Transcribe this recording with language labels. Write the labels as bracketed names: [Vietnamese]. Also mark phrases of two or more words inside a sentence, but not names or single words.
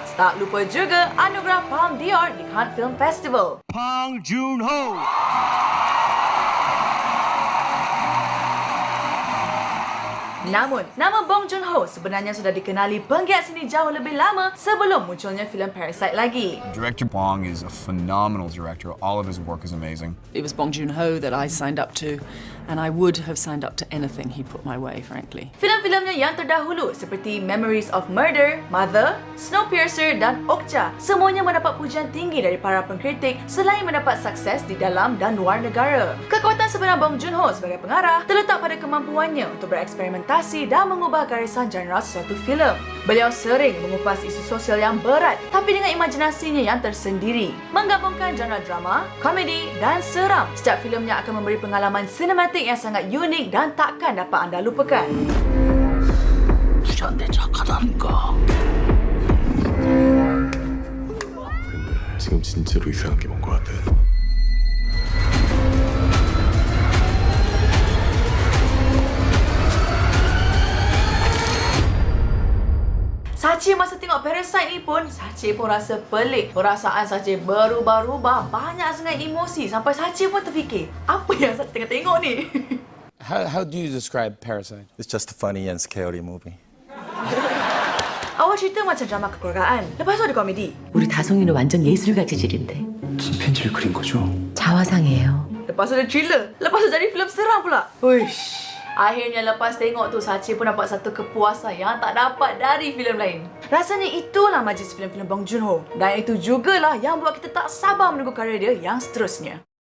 [Malay] Tak lupa juga anugerah Palme d'Or di Cannes Film Festival. Bong Joon-ho! Namun, nama Bong Joon-ho sebenarnya sudah dikenali penggiat seni jauh lebih lama sebelum munculnya filem Parasite lagi. [English] Director Bong is a phenomenal director. All of his work is amazing. It was Bong Joon-ho that I signed up to, and I would have signed up to anything he put my way, frankly. [Malay] Filem-filemnya yang terdahulu seperti Memories of Murder, Mother, Snowpiercer dan Okja semuanya mendapat pujian tinggi dari para pengkritik selain mendapat sukses di dalam dan luar negara. Kekuatan sebenar Bong Joon-ho sebagai pengarah terletak pada kemampuannya untuk bereksperimentasi dan mengubah garisan genre suatu filem. Beliau sering mengupas isu sosial yang berat tapi dengan imajinasinya yang tersendiri. Menggabungkan genre drama, komedi dan seram. Setiap filemnya akan memberi pengalaman sinematik yang sangat unik dan takkan dapat anda lupakan. [Korean] 부자인데 착하다니까. 근데 지금 진짜로 이상한 게 뭔 것 같아. [Malay] Sachi masa tengok Parasite ni pun, Sachi pun rasa pelik. Perasaan Sachi berubah-ubah, banyak sangat emosi sampai Sachi pun terfikir, apa yang Sachi tengah tengok ni? [English] How do you describe Parasite? It's just a funny and scary movie. [Malay] Awal cerita macam drama kekeluargaan, lepas tu ada komedi. [Korean] 우리 다송이는 완전 예술가 재질인데 무슨 편지를 그린 거죠? 자화상이에요. [Malay] Lepas tu ada thriller, lepas tu jadi filem seram pula. Uish. Akhirnya lepas tengok tu, Sachi pun dapat satu kepuasan yang tak dapat dari filem lain. Rasanya itulah majlis filem-filem Bong Joon-ho. Dan itu jugalah yang buat kita tak sabar menunggu karya dia yang seterusnya.